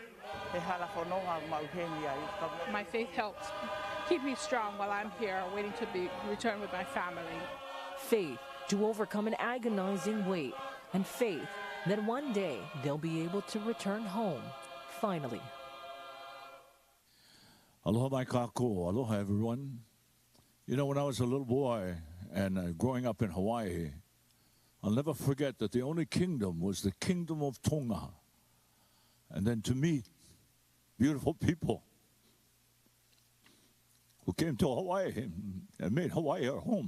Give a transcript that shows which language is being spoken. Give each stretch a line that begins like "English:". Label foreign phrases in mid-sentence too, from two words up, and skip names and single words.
English: My faith helps keep me strong while I'm here waiting to be returned with my family. Faith to overcome an agonizing wait, and faith that one day they'll be able to return home, finally.
Hawaiian: Aloha mai kako. Aloha,
English: everyone. You know, when I was a little boy and growing up in Hawaii, I'll never forget that the only kingdom was the kingdom of Tonga. And then to meet beautiful people who came to Hawaii and made Hawaii our home.